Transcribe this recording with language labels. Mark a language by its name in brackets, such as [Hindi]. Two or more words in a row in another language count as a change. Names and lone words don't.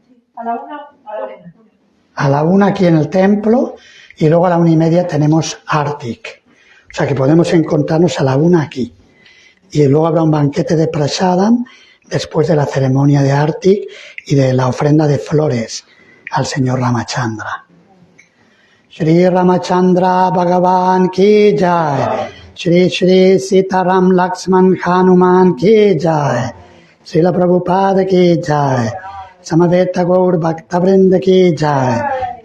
[Spanish] A la 1 aquí en el templo, y luego a la 1:30 tenemos Artik. O sea que podemos encontrarnos a la 1 aquí. Y luego habrá un banquete de prasadam después de la ceremonia de Artik y de la ofrenda de flores al señor Ramachandra. [Hindi] श्री रामचन्द्र भगवान की जय. श्री श्री सीताराम लक्ष्मण हनुमान की जय. श्रील प्रभुपाद की जय। समवेत गौर भक्त वृन्द की जय.